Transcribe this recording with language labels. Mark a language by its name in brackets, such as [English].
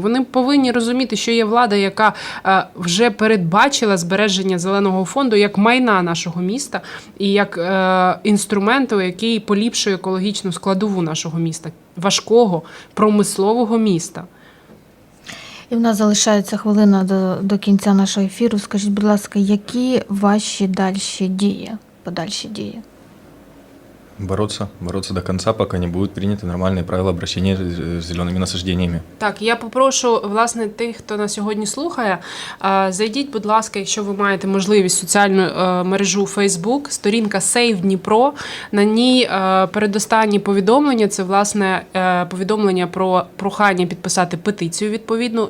[Ukrainian] Вони повинні розуміти, що є влада, яка вже передбачила збереження зеленого фонду як майна нашого міста і як інструменту, який поліпшує екологічну складову нашого міста, важкого промислового міста. І в нас залишається хвилина до кінця нашого ефіру. Скажіть, будь ласка, які ваші подальші дії? [Russian] бороться до конца, пока не будут приняты нормальные правила обращения с зелеными насаждениями. [Ukrainian] Так, я попрошу, власне, тих, хто нас сьогодні слухає, зайдіть, будь ласка, якщо ви маєте можливість, в соціальну мережу Facebook, сторінка Save Дніпро. На ній передостанні повідомлення, це, власне, повідомлення про прохання підписати петицію відповідну.